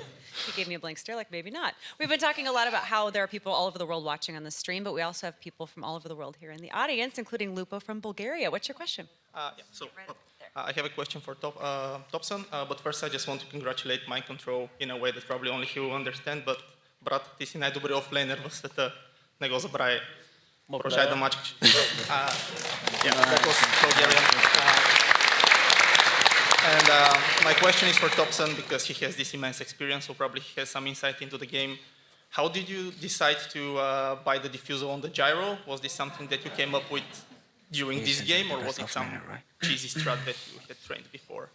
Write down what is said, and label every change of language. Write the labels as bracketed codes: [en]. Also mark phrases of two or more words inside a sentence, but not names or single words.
[en] He gave me a blank stare, like maybe not. We've been talking a lot about how there are people all over the world watching on the stream, but we also have people from all over the world here in the audience, including Lupo from Bulgaria. What's your question? I have a question for Topson, but first I just want to congratulate Mind Control in a way that probably only he will understand, but [bg] брат, ти си най-добри офлейнер в света. Не го забравяй. Продължай да мачкаш. [en] That was Bulgarian. And my question is for Topson because he has this immense experience, so probably he has some insight into the game. How did you decide to buy the diffusal on the gyro? Was this something that you came up with during this game, or was it some cheesy strat that you had trained before?